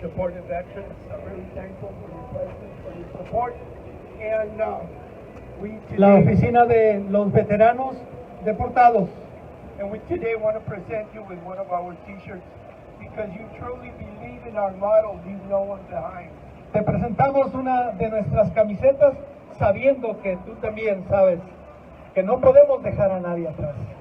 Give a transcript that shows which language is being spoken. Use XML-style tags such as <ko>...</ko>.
<en>Deported Veterans are really thankful for your presence, for your support, and we</en> <es>La</es> <en>today,</en> <es>oficina de los veteranos deportados.</es> <en>and we today want to present you with one of our T-shirts because you truly believe in our motto, leave no one behind.</en> <es>Te presentamos una de nuestras camisetas sabiendo que tú también sabes que no podemos dejar a nadie atrás.</es>